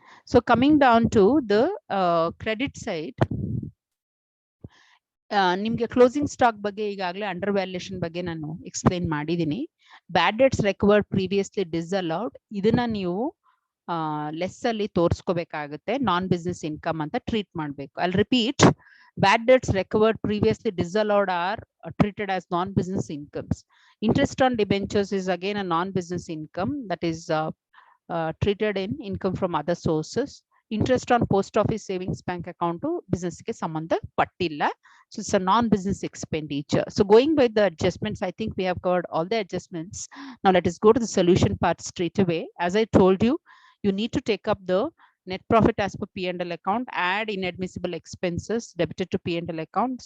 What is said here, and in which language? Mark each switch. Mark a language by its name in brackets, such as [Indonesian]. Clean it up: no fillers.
[English] So coming down to the credit side, [Kannada] ನಿಮ್ಗೆ closing stock ಬಗ್ಗೆ ಈಗಾಗಲೇ ಅಂಡರ್ ವ್ಯಾಲ್ಯೂಯೇಷನ್ ಬಗ್ಗೆ ನಾನು ಎಕ್ಸ್ಪ್ಲೈನ್ ಮಾಡಿದ್ದೀನಿ. ಬ್ಯಾಡ್ ಡೆಟ್ಸ್ ರೆಕವರ್ಡ್ ಪ್ರೀವಿಯಸ್ಲಿ ಡಿಸಅಲೌಡ್, ಇದನ್ನ ನೀವು ಲೆಸ್ ಅಲ್ಲಿ ತೋರಿಸ್ಕೋಬೇಕಾಗುತ್ತೆ, ನಾನ್ ಬಿಸ್ನೆಸ್ ಇನ್ಕಮ್ ಅಂತ ಟ್ರೀಟ್ ಮಾಡಬೇಕು. [English] I repeat, bad debts recovered previously disallowed are treated as non-business incomes. Interest on debentures is again a non-business income that is treated in income from other sources. Interest on post office savings bank account business [Kannada] ಗೆ ಸಂಬಂಧಪಟ್ಟಿಲ್ಲ. [English] So it's a non-business expenditure. So going by the adjustments, I think we have covered all the adjustments. Now let us go to the solution part straight away. As I told you, you need to take up the net profit as per P&L account, add inadmissible expenses debited to P&L account.